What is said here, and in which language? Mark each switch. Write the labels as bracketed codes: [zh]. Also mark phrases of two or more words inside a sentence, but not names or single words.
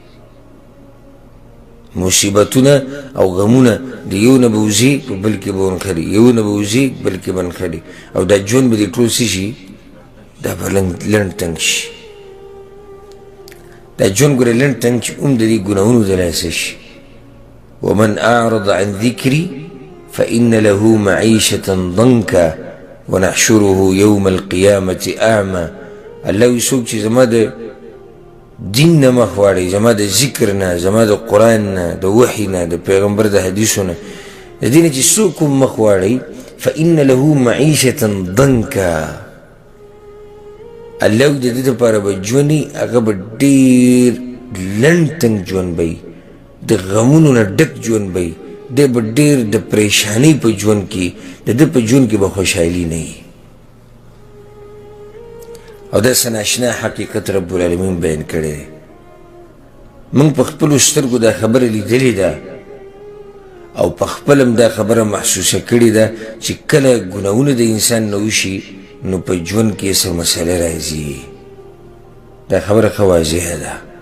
[ps] مصیبتونه او غمونه د یو نه به وځي په بل کې به ونښلي یو نه به وځي بل کې به نښلي او دا ژوند به دې ټول څه شي دا به لنډ تنګ شي دا ژوند ګوره لنډ تنګ چې هم د دې ګناهونو د لاسه شي [ar] ومن أعرض عن ذكري فإن له معيشة ضنكا ونحشره يوم القيامة أعمى الله يسوق [ps] چې زما د دین نه مخ واړئ زما د ذکر نه زما د قرآن نه د وحي نه د پیغمبر د حدیثو نه د دې نه چې څوک هم مخ واړئ [ar] فإن له معيشة ضنكا [ps] الله د دې دپاره به ژوند هغه به ډېر لنډ تنګ ژوند به وي د غمونو نه ډک ژوند به وي دی به ډېر د پریشانۍ په ژوند کې د ده په ژوند کې به خوشحالي نه وي او داسې ناشنا حقیقت [ar] رب العالمین [ps] بیان کړی دی موږ په خپلو سترګو دا خبره لیدلې ده او په خپل هم دا خبره محسوسه کړې ده چې کله ګناهونه د انسان نه وشي نو په ژوند کې څه مسله راځي دا خبره ښه واضحه ده